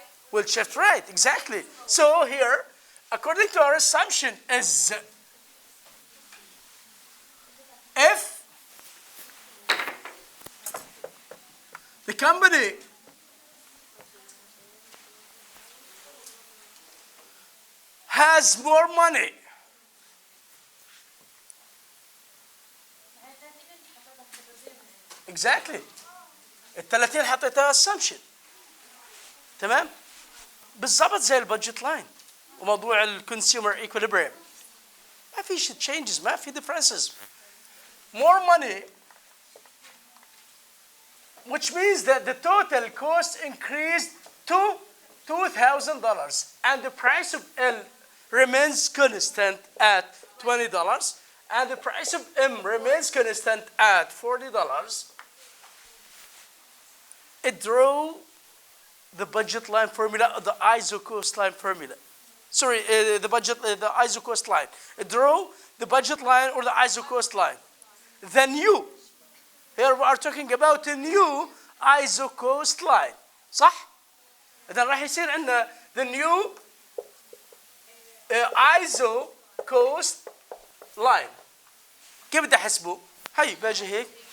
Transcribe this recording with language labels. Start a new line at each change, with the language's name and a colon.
English: Will shift right, exactly. So here, according to our assumption, is if the company has more money, exactly.
Arabic: ال 30 حطيتها assumption. تمام؟ بالضبط زي البادجت لاين وموضوع الكونسيومر equilibrium. ما في changes، ما في differences.
English: More money, which means that the total cost increased to $2,000 and the price of L remains constant at $20 and the price of M remains constant at $40. It drew the budget line formula, the ISO cost line formula. Sorry, the ISO cost line. It drew the budget line or the ISO cost line. The new, here we are talking about a new ISO cost line.
Arabic: صح؟ إذا راح يصير عندنا
English: the new ISO cost line.
Arabic: كيف بدي أحسبه؟ هي باجي هيك.